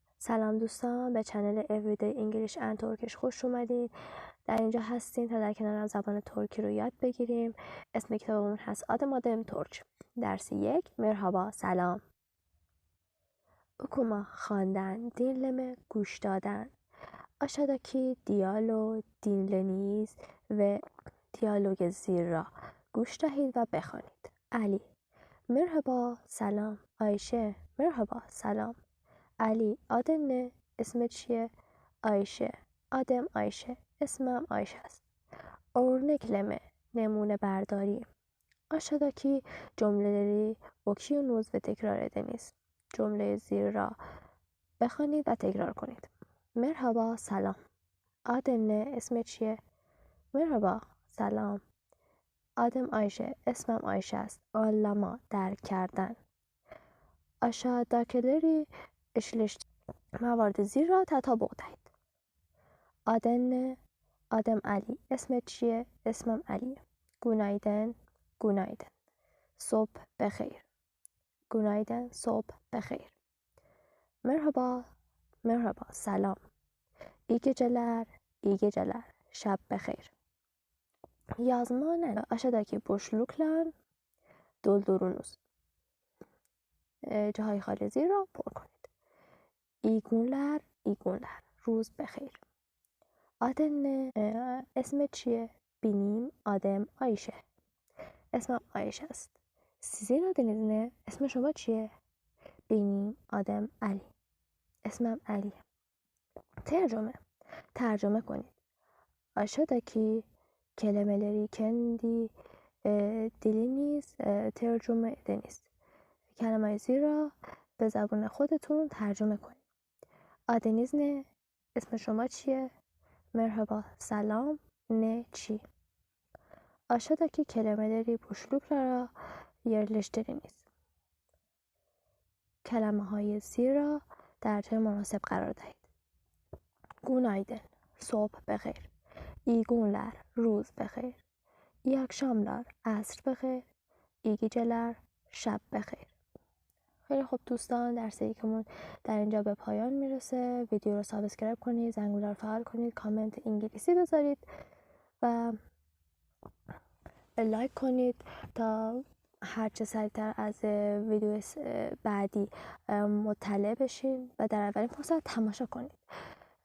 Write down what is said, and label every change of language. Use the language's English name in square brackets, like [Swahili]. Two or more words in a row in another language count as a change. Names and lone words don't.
[Persian] سلام دوستان، به چنل Everyday English and Turkish خوش اومدید. در اینجا هستیم تا در کنارم زبان ترکی رو یاد بگیریم. اسم کتابمون هست آدم ترک. درس 1 مرحبا سلام. okuma خواندن، dinleme گوش دادن. [Turkish] aşağıdaki diyalog dinleyiniz ve diyalog [Persian] زیر را گوش دهید و بخوانید. علی: مرحبا سلام. آیشه: مرحبا سلام. علی: [Turkish] Adın ne? [Persian] اسمت چیه؟ آیشه: [Turkish] Adım Ayşe. [Persian] اسمم آیشه است. örnekleme نمونه برداری. [Turkish] aşağıdaki cümleleri okuyunuz ve tekrar ediniz. [Persian] جمله زیر را بخوانید و تکرار کنید. مرحبا سلام. [Turkish] Adın ne? [Persian] اسمت چیه؟ مرحبا سلام. [Turkish] Adım Ayşe. [Persian] اسمم آیشه است. anlama درک کردن. aşağıdakileri موارد زیر را تطابق دهید. [Turkish] Adın ne? Adım Ali. [Persian] اسمت چیه؟ اسمم علیه. [Turkish] günaydın. günaydın. [Persian] صبح بخیر. günaydın. صبح بخیر. [Turkish] merhaba. merhaba. سلام. iyi geceler. iyi geceler. [Persian] şab بخیر. [Turkish] yazma aşağıdaki boşluklar doldurunuz. [Persian] جاهای خالی زیر را پر کنید. [Turkish] iyi günler. iyi günler. [Persian] روز بخیر. [Turkish] Adın ne? [Persian] اسمت چیه؟ [Turkish] benim adım Ayşe. [Persian] اسمم آیشه است. [Turkish] sizin adınız ne؟ [Persian] اسم شما چیه؟ [Turkish] benim adım Ali. [Persian] اسمم علی. tercüme کنید. [Turkish] aşağıdaki kelimeleri kendi diliniz tercüme ediniz. [Persian] کلمه زیر را به زبان خودتون ترجمه کنید. [Turkish] adınız ne؟ [Persian] اسم شما چیه؟ merhaba سلام. ne چی؟ [Turkish] aşağıdaki kelimeleri boşluklara yerleştiriniz. [Persian] kelimeهای زیر را در جای مناسب قرار دهید. günaydın. صبح بخیر. [Turkish] iyi günler. [Persian] روز بخیر. [Turkish] iyi akşamlar. [Persian] عصر بخیر. [Turkish] iyi geceler. [Persian] شب بخیر. خیلی خوب دوستان، درس یکمون در اینجا به پایان میرسه. ویدیو رو سابسکرایب کنید، زنگوله رو فعال کنید، کامنت انگلیسی بذارید و لایک کنید تا هرچه سریعتر از ویدیو بعدی مطلع بشین و در اولین فرصت تماشا کنید.